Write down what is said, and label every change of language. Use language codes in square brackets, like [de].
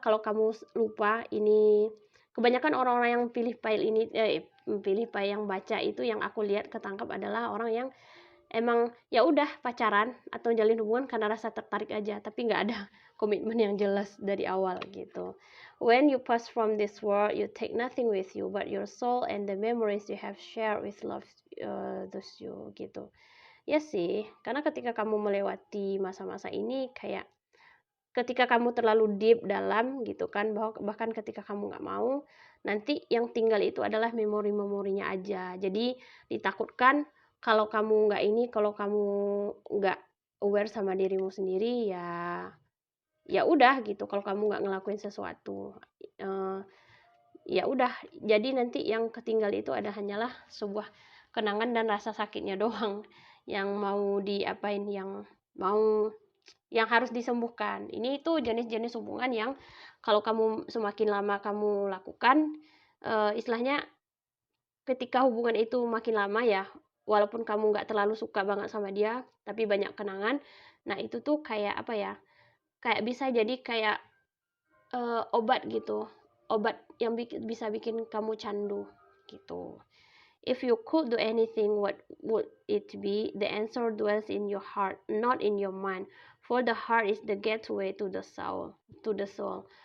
[id] Kalau kamu lupa, ini kebanyakan orang-orang yang pilih file yang baca itu, yang aku lihat ketangkap adalah orang yang emang ya udah pacaran atau jalin hubungan karena rasa tertarik aja, tapi nggak ada komitmen yang jelas dari awal gitu. [en] When you pass from this world, you take nothing with you but your soul and the memories you have shared with love those you [id] gitu. Ya sih, karena ketika kamu melewati masa-masa ini, kayak ketika kamu terlalu deep dalam gitu kan, bahkan ketika kamu nggak mau, nanti yang tinggal itu adalah memori-memorinya aja. Jadi ditakutkan kalau kamu nggak aware sama dirimu sendiri, ya udah gitu. Kalau kamu nggak ngelakuin sesuatu, ya udah, jadi nanti yang ketinggal itu hanyalah sebuah kenangan dan rasa sakitnya doang yang mau diapain, yang harus disembuhkan. Ini tuh jenis-jenis hubungan yang kalau kamu semakin lama kamu lakukan, istilahnya ketika hubungan itu makin lama ya, walaupun kamu nggak terlalu suka banget sama dia, tapi banyak kenangan, nah itu tuh kayak apa ya, kayak bisa jadi kayak obat gitu, obat yang bisa bikin kamu candu gitu. [en] If you could do anything, what would it be? The answer dwells in your heart, not in your mind. For the heart is the gateway to the soul.